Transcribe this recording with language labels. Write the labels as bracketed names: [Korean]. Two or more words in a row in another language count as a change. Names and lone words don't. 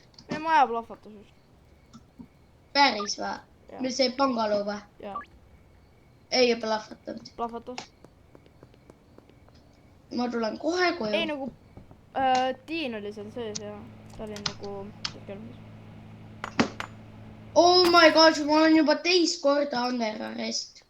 [Estonian] Meie maja plahvatas just. Päris või? Meil see pangaloo või? Jaa. Ei plahvatanud. Plahvatas. Ma tulen kohe koju. Ei nagu, Tiin oli seal sees ja ta oli nagu kelmis. [English] Oh my gosh, [Estonian] ma olen juba teist korda [English] under arrest.